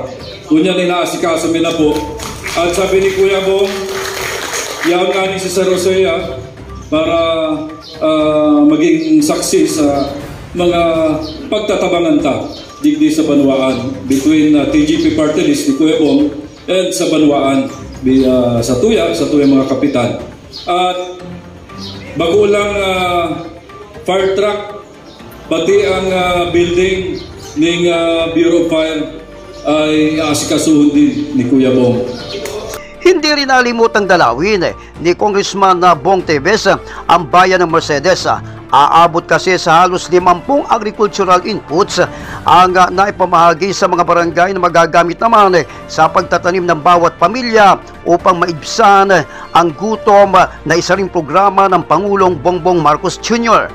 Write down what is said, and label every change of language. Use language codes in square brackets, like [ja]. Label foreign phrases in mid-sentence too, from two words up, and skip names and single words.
[bik] Kunya ninaasikaso mi na po. At sabi ni Kuya Bong, yaon nga ni si Sir Rosea para maging saksi sa mga pagtatabangan ta digdi sa Banwaan between TGP Party List ni Kuya Bong and sa Banwaan sa tuya mga kapitan. [tl] At bago lang fire truck pati ang building ng Bureau of Fire ay asikasuhin din ni Kuya Bong. Hindi rin nalimutang dalawin ni Congressman Bong Teves ang bayan ng Mercedes. Aabot kasi sa halos 50 [en] agricultural inputs [tl] ang naipamahagi sa mga barangay na magagamit naman sa pagtatanim ng bawat pamilya upang maibsan ang gutom na isa ring programa ng Pangulong Bongbong Marcos Jr.